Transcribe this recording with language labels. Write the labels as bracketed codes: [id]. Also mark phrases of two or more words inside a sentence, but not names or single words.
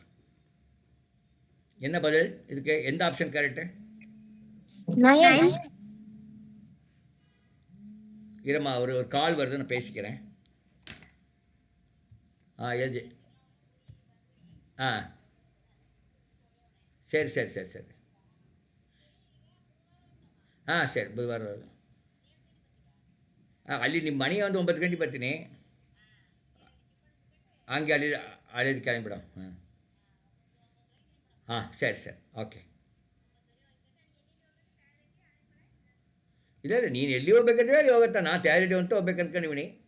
[ta] என்ன பதில் இதுக்கு? எந்த ஆப்ஷன் கரெக்டு? இருமா, ஒரு கால் வருது, நான் பேசிக்கிறேன். [kn] எல்ஜி ஆ ಸರಿ ಸರಿ ಸರಿ ಸರಿ ಹಾಂ ಸರಿ ಬುಧವಾರ ಅಲ್ಲಿ ನಿಮ್ಮ ಮನೆ ಒಂದು 9 ಗಂಟೆಗೆ ಬರ್ತೀನಿ ಹಂಗೆ ಅಲ್ಲಿ கிளம்பிடும் ಹಾಂ ಸರಿ ಸರಿ ಓಕೆ ಇಲ್ಲ ಇಲ್ಲ ನೀನು ಎಲ್ಲಿ ಹೋಗ್ಬೇಕಂದ್ರೆ ಅಲ್ಲಿ ಹೋಗುತ್ತಾ ನಾನು ತಯಾರಿ ಅಂತ ಹೋಗ್ಬೇಕು ಅಂದ್ಕೊಂಡಿವಿನಿ